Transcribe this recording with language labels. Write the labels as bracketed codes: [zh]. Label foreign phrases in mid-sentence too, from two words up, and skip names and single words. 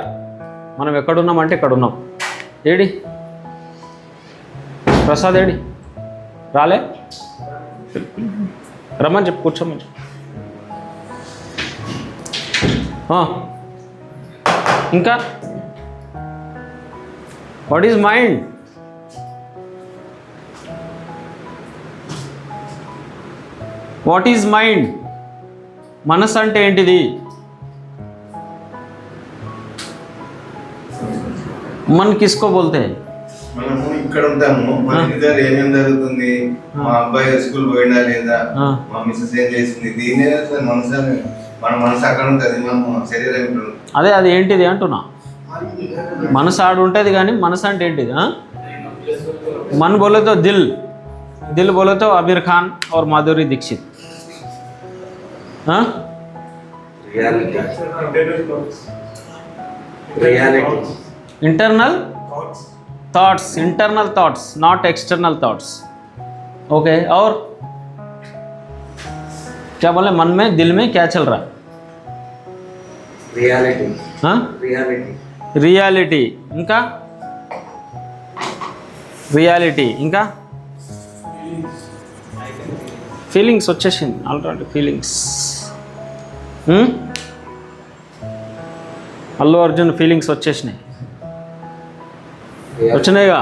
[te] మనం ఎక్కడున్నామంటే ఇక్కడ ఉన్నాం. ఏడి ప్రసాద్? ఏడి రాలే? రమ్మని చెప్పు, కూర్చోమని చెప్పు. [en] ఇంకా what is mind? what is mind? [te] మనసు అంటే ఏంటిది? [hi] मन किसको बोलते हैं? [te] మనము ఇక్కడ ఉంటాము, మన ఇంట్లో ఏమేం జరుగుతుంది, మా అబ్బాయి స్కూల్ పోయినా లేదా, మా మిస్సెస్ ఏం చేసింది, దీనే మనసు. మన మనసు అక్కడ ఉంటుంది, మన శరీరం ఇక్కడ ఉంటుంది. అదే అది ఏంటిది అంటున్నా. మనసు ఆడు ఉంటుంది కానీ మనసు అంటే ఏంటిది? [hi] मन बोले तो दिल, दिल बोले तो आमिर खान और माधुरी दीक्षित. [en] internal thoughts. internal thoughts, not external thoughts. [hi] ओके, और क्या बोले? मन में, दिल में क्या चल रहा है? रियलिटी. रियलिटी. [te] ఇంకా రియాలిటీ. ఇంకా ఫీలింగ్స్ వచ్చేసింది ఆల్రెడీ. ఫీలింగ్స్ అల్లు అర్జున్ ఫీలింగ్స్ వచ్చేసినాయి, వచ్చినాయిగా.